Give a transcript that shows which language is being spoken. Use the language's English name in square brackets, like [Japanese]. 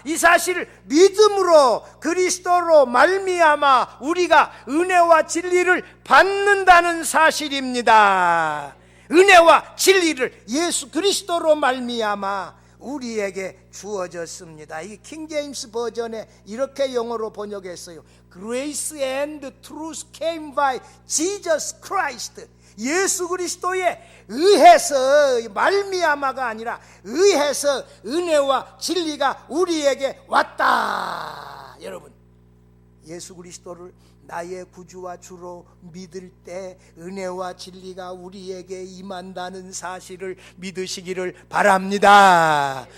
[Korean] 이 사실을 믿음으로 그리스도로 말미암아 우리가 은혜와 진리를 받는다는 사실입니다. 은혜와 진리를 예수 그리스도로 말미암아 우리에게 주어졌습니다. 이 킹제임스 버전에 이렇게 영어로 번역했어요. [English] Grace and truth came by Jesus Christ. [Korean] 예수 그리스도에 의해서, 말미암아가 아니라 의해서 은혜와 진리가 우리에게 왔다. 여러분, 예수 그리스도를 나의 구주와 주로 믿을 때 은혜와 진리가 우리에게 임한다는 사실을 믿으시기를 바랍니다.